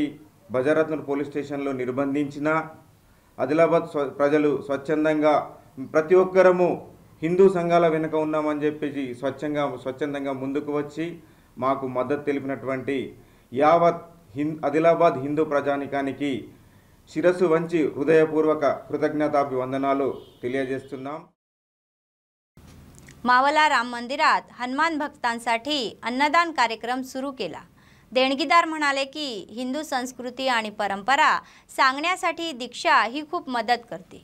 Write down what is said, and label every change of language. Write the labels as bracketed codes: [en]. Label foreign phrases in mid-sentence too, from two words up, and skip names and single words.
[te] బజారత్నూర్ పోలీస్ స్టేషన్లో నిర్బంధించిన ఆదిలాబాద్ ప్రజలు స్వచ్ఛందంగా ప్రతి ఒక్కరము హిందూ సంఘాల వెనుక ఉన్నామని చెప్పేసి స్వచ్ఛందంగా ముందుకు వచ్చి మాకు మద్దతు తెలిపినటువంటి యావత్ ఆదిలాబాద్ హిందూ ప్రజానికానికి శిరస్సు వంచి హృదయపూర్వక कृतज्ञताभिवंदनालू తెలియజేస్తున్నాం. [mr] मावला राम मंदिरात हनुमान भक्तांसाठी अन्नदान कार्यक्रम सुरू केला. देणगीदार म्हणाले की हिंदू संस्कृती आणि परंपरा सांगण्यासाठी दीक्षा ही खूप मदत करते.